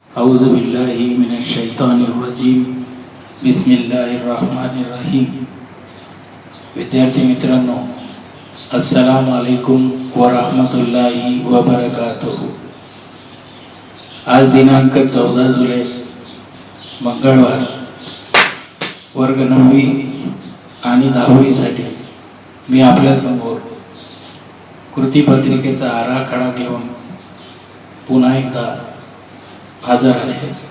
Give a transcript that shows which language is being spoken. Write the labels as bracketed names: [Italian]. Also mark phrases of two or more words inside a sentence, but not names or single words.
[Arabic] أعوذ بالله من الشيطان الرجيم بسم الله الرحمن الرحيم. [Marathi] विद्यार्थी मित्रांनो, [Arabic] السلام عليكم ورحمة الله وبركاته. [Marathi] आज दिनांक 14 जुलै मंगळवार, वर्ग 9वी आणि 10वी साठी मी आपल्यासमोर कृतीपत्रिकेचा आराखडा घेऊन पुन्हा एकदा हजर आहे।